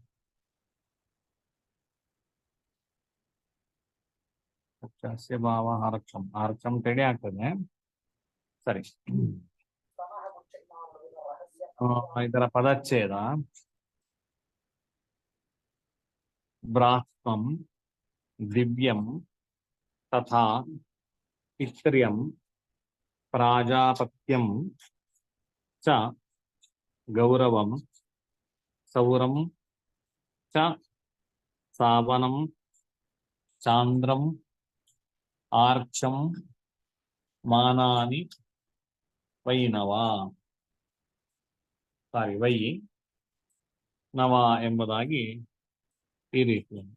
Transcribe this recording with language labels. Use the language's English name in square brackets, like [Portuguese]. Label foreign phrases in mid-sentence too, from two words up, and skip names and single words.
[Sanskrit] रक्षस्य भाव आरक्षं, [Kannada] ಆರಕ್ಷಂ ತೆಡೆ ಆಗ್ತದೆ. ಸರಿ, ಇದರ ಪದಚ್ಛೇದ ಬ್ರಾಹ್ಮಂ [Sanskrit] दिव्यं तथा पित्र्यं प्राजापत्यं च गौरवं सौरं च सावनं चान्द्रं आर्क्षं मानानि वैनव. वै नव [Kannada] ಎಂಬುದಾಗಿ ಈ ರೀತಿ.